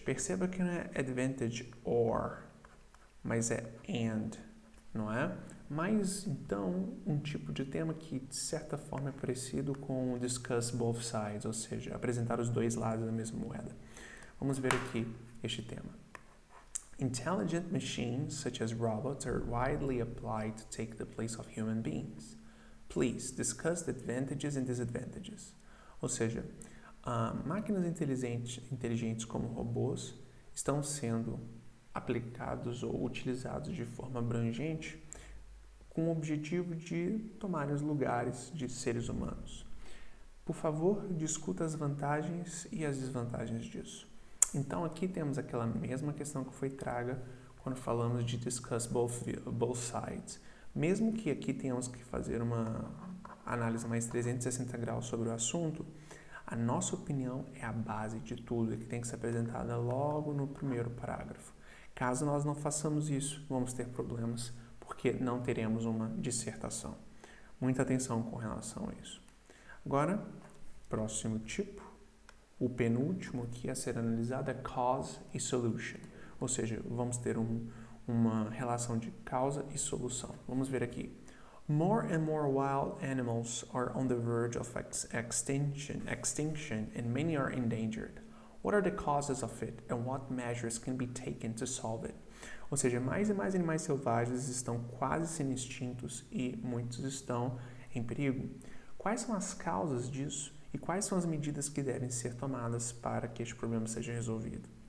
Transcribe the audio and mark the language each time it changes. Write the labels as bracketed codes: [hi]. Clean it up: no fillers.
[pt] Perceba que não é [en] advantage or, [pt] mas é and, não é? Mas, então, um tipo de tema que, de certa forma, é parecido com [en] discuss both sides, [pt] ou seja, apresentar os dois lados da mesma moeda. Vamos ver aqui este tema. [en] Intelligent machines, such as robots, are widely applied to take the place of human beings. Please, discuss the advantages and disadvantages. [pt] Ou seja, máquinas inteligentes como robôs estão sendo aplicados ou utilizados de forma abrangente com o objetivo de tomar os lugares de seres humanos. Por favor, discuta as vantagens e as desvantagens disso. Então, aqui temos aquela mesma questão que foi traga quando falamos de [en] discuss both sides. [pt] Mesmo que aqui tenhamos que fazer uma análise mais 360 graus sobre o assunto, a nossa opinião é a base de tudo e que tem que ser apresentada logo no primeiro parágrafo. Caso nós não façamos isso, vamos ter problemas, porque não teremos uma dissertação. Muita atenção com relação a isso. Agora, próximo tipo, o penúltimo aqui a ser analisado é cause e solution, ou seja, vamos ter uma relação de causa e solução. Vamos ver aqui. [en] More and more wild animals are on the verge of extinction and many are endangered. What are the causes of it and what measures can be taken to solve it? [pt] Ou seja, mais e mais animais selvagens estão quase sendo extintos e muitos estão em perigo. Quais são as causas disso e quais são as medidas que devem ser tomadas para que este problema seja resolvido?